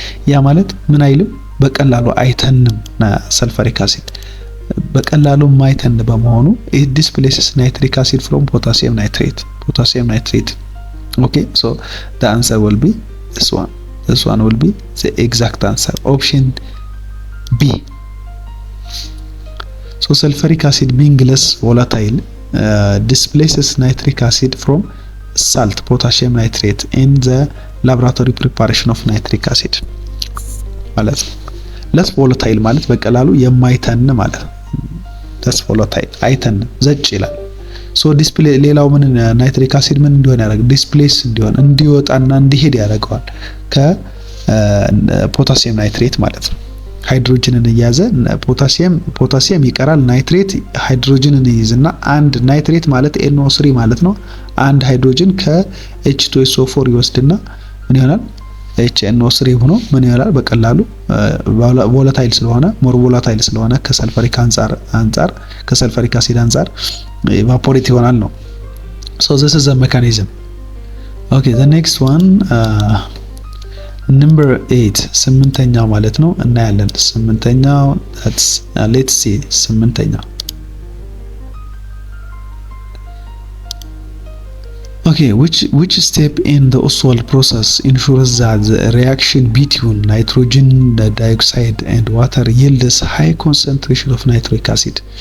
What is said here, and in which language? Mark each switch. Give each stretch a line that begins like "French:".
Amharic: ያ ማለት ምን አይልም በቀላሉ አይተንም ሰልፈሪክ አሲድ በቀላሉ ማይተን በመሆኑ
English: it displaces nitric acid from potassium nitrate okay so the answer will be this one will be the exact answer, option B. so sulfuric acid being less volatile displaces nitric acid from salt potassium nitrate in the laboratory preparation of nitric acid
Amharic: ማለት less volatile ማለት በቀላሉ የማይተን ማለት less volatile አይተን ዘጭ ይላል። so display ሌላው ምን ናይትሪክ አሲድ ምን እንዲሆን ያደርጋል ዲስፕሌስ እንዲሆን እንዲወጣና እንዲሄድ ያደርገዋል ከፖታሲየም ናይትሬት ማለት ነው። ሃይድሮጅንን እያዘ ፖታሲየም ይቀራል ናይትሬት ሃይድሮጅንን ይይዝና አንድ ናይትሬት ማለት NO3 ማለት ነው። አንድ ሃይድሮጅን ከH2SO4 ይወስድና ምን ይሆናል HNO3 ሆኖ ምን ይሆናል በቀላሉ ቮላታይል ስለሆነ ከሰልፈሪክ ከሰልፈሪክ አሲድ አንፃር ኢቫፖሬት ይሆናል ነው። so this is the mechanism.
English: okay the next one number 8
Amharic: ስምንተኛው ማለት ነው እናያለን።
English: ስምንተኛው that's let's see ስምንተኛው okay which step in the Ostwald process ensures that the reaction between nitrogen dioxide and water yields high concentration of nitric acid?